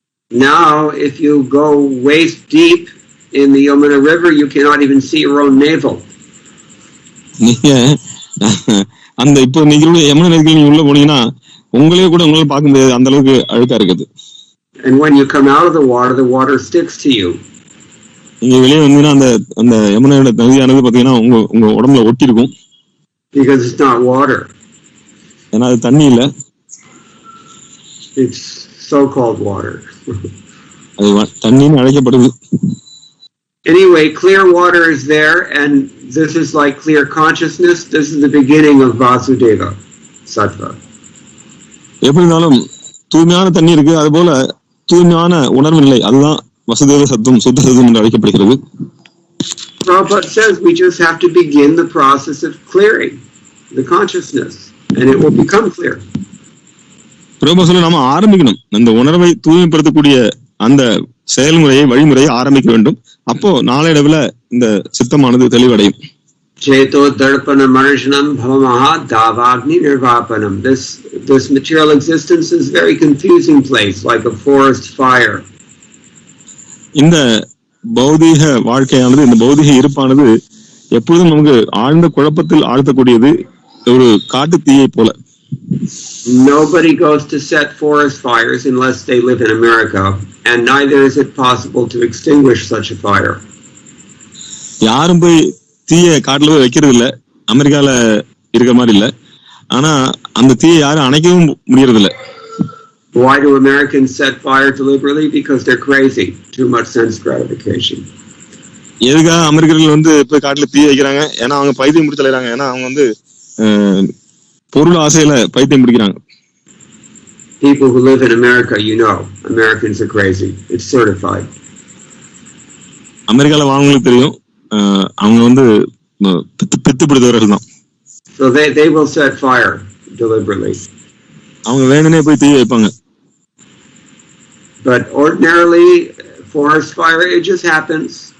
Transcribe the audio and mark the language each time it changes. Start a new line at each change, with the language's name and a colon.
English: Now if you go waist deep in the Yamuna River, you cannot even see your own navel.
Tamil: நீங்க அந்த இப்போ நீங்களுடைய யமுனை நதிக்கு நீங்க உள்ள போனீங்கன்னா உங்களையே கூட உங்களால பார்க்க முடியாது, அந்த அளவுக்கு அழுக்கா இருக்குது.
English: And when you come out of the water sticks to you.
Tamil: நீங்க வெளியே வந்தீங்கன்னா அந்த யமுனையோட நதியானது பாத்தீங்கன்னா உங்க உடம்புல ஒட்டி இருக்கும்.
English: Because it's not water.
Tamil: ஏன்னா அது தண்ணி இல்ல.
English: It's so-called water.
Tamil: அது தண்ணின்னு அழைக்கப்படுது.
English: Anyway, clear water is there, and this is like clear consciousness. This is the beginning of Vasudeva Sattva.
Tamil: எப்படி இருந்தாலும் தூய்மையான தண்ணி இருக்கு, அது போல தூய்மையான உணர்வு நிலை, அதுதான் வசுதேவ சத்துவம், சுத்த சத்துவம் என்று அழைக்கப்படுகிறது.
English: Prabhupada says we just have to begin the process of clearing the consciousness, and it will become clear.
Tamil: பிரபு சொல்ல நாம ஆரம்பிக்கணும், அந்த உணர்வை தூய்மைப்படுத்தக்கூடிய அந்த செயல்முறையை வழிமுறையை ஆரம்பிக்க வேண்டும், அப்போ நாளடைவுல இந்த சித்தமானது தெளிவடையும்.
Sanskrit: Cheto darpana marjanam bhavamaha davagni nirvapanam.
English: This material existence is a very confusing place, like a forest fire.
Tamil: இந்த பௌதீக வாழ்க்கையானது, இந்த பௌதீக இருப்பானது எப்பொழுதும் நமக்கு ஆழ்ந்த குழப்பத்தில் ஆழ்த்தக்கூடியது, ஒரு காட்டு தீயை போல.
English: Nobody goes to set forest fires unless they live in America, and neither is it possible to extinguish such a fire.
Tamil: யாரும் போய் தீய காட்டுல போய் வைக்கிறது இல்ல, அமெரிக்கால இருக்கிற மாதிரி இல்ல. ஆனா அந்த தீயை யாரும் அணைக்கவும் முடியறது இல்ல.
English: Why do Americans set fire deliberately? Because they're crazy. Too much sense gratification.
Tamil: எதுக்காக அமெரிக்கர்கள் வந்து போய் காட்டுல தீ வைக்கிறாங்க? ஏன்னா அவங்க பைத்தியம் பிடிச்சு அலையறாங்க. ஏன்னா அவங்க வந்து பொருள் ஆசையில பைத்தியம் பிடிக்கிறாங்க.
English: People who live in America, you know, Americans are crazy. It's certified.
Tamil: அமெரிக்கால வாழ்றவங்களுக்கு தெரியும், அவங்க வந்து பித்து பிடித்தவர்கள் தான்.
English: So they will set fire deliberately.
Tamil: அவங்க வேணும்னே போய் தீ வைப்பாங்க.
English: But ordinarily, forest fire, it just happens.